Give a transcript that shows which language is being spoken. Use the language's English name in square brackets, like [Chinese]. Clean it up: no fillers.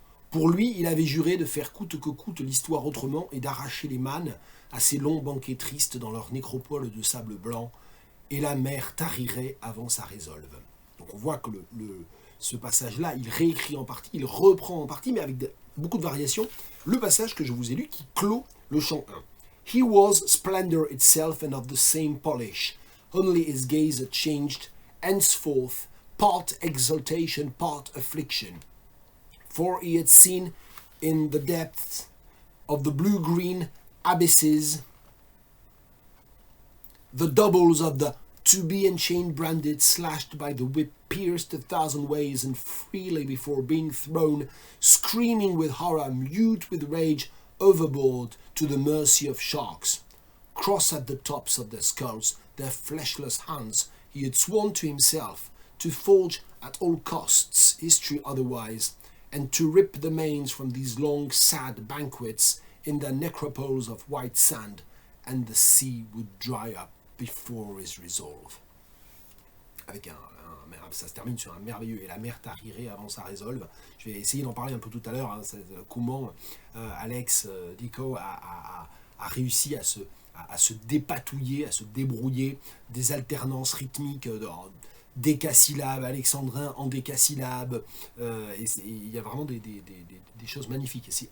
[French] Pour lui, il avait juré de faire coûte que coûte l'histoire autrement et d'arracher les mânes à ces longs banquets tristes dans leur nécropole de sable blanc, et la mer tarirait avant sa résolve. Donc on voit que ce passage-là, il réécrit en partie, il reprend en partie, mais avec beaucoup de variations, le passage que je vous ai lu qui clôt le chant 1. [English] He was splendor itself and of the same polish, only his gaze had changed, henceforth, part exaltation, part affliction. For he had seen in the depths of the blue-green abysses the doubles of the to-be enchained branded, slashed by the whip, pierced 1,000 ways and freely before being thrown, screaming with horror, mute with rage, overboard to the mercy of sharks. Cross at the tops of their skulls, their fleshless hands, he had sworn to himself to forge at all costs history otherwise, and to rip the manes from these long, sad banquets in their necropoles of white sand, and the sea would dry up before his resolve. [French] Avec ça se termine sur un merveilleux, et la mer tarirait avant sa résolve. Je vais essayer d'en parler un peu tout à l'heure, hein, comment Alex Dico a réussi à se dépatouiller, à se débrouiller des alternances rythmiques décasyllabes, alexandrins en décasyllabes, et il y a vraiment des choses magnifiques ici.